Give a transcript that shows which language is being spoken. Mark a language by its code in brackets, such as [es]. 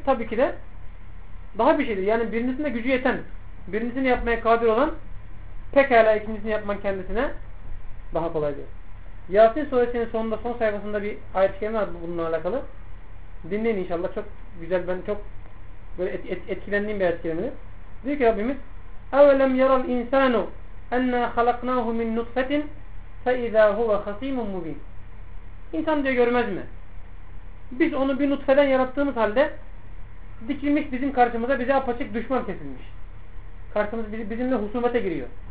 [tr] Tabii ki de daha bir şeydir. Yani birincisine gücü yeten, birincisini yapmaya kadir olan, pekala ikincisini yapman kendisine daha kolaydır. Yasin suresinin sonunda, son sayfasında bir ayet-i kerime var bununla alakalı. Dinleyin inşallah. Çok güzel, ben çok böyle etkilendiğim bir ayet-i kerimedir. Diyor ki Rabbimiz, [ar] اَوَلَمْ يَرَ الْاِنْسَانُ اَنَّا خَلَقْنَاهُ مِنْ نُطْفَةٍ فَاِذَا هُوَ خَصِيمٌ مُّب۪ينٌ. [tr] İnsan diyor görmez mi? Biz onu bir nutfeden yarattığımız halde dikilmiş bizim karşımıza, bize apaçık düşman kesilmiş. Karşımız bizimle husumete giriyor.